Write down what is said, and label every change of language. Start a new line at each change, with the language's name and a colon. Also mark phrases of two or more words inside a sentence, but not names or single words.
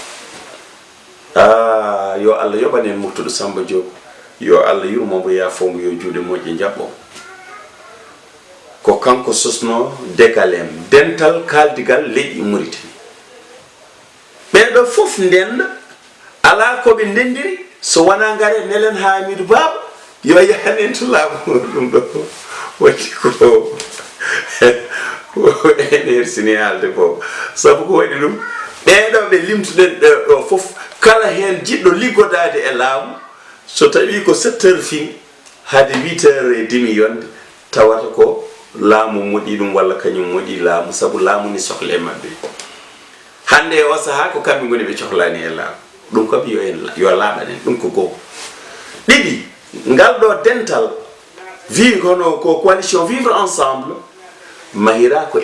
Fula: yo Allah yoɓanen Murtudo Samba Diop yo Allah yurmomo yafomo yo juuɗe moƴƴe jaɓɓo ko kanko sosno Décalem dental kaldigal leƴƴi Mauritanie ɓeɗo fof ndenda ala koɓe ndendiri so wona ngare nelen Hamidou Baba yo yahanen to laamu ɗum ɗo waɗi ko ene hersini haalde ko sabu ko waɗi ɗum ɓeɗo ɓe limtuɗen ɗo fof kala hen jiɗɗo liggodade e laamu so tawi ko 7 heures fin hade 8
French: heures et demi
Fula: yonde tawata ko laamu moɗi ɗum walla kañum moɗi laamu sabu laamu ni sohle mabɓe hande o saha ko kamɓe goni ɓe cohlani e laamu ɗum kam yo laaɓanen ɗum ko goho ɗiɗi ngal ɗo dental wi hono ko
French: coalition vivre ensemble
Fula: mahira ko